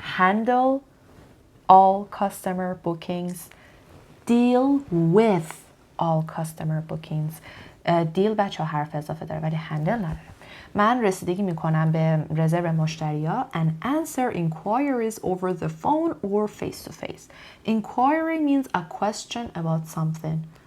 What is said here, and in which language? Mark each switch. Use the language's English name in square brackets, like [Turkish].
[English] Handle all customer bookings. Deal with all customer bookings. [Persian] deal بچه ها حرف اضافه داره ولی handle نداره. من رسیدگی میکنم به رزرو مشتریا [English] and answer inquiries over the phone or face to face. Inquiry means a question about something.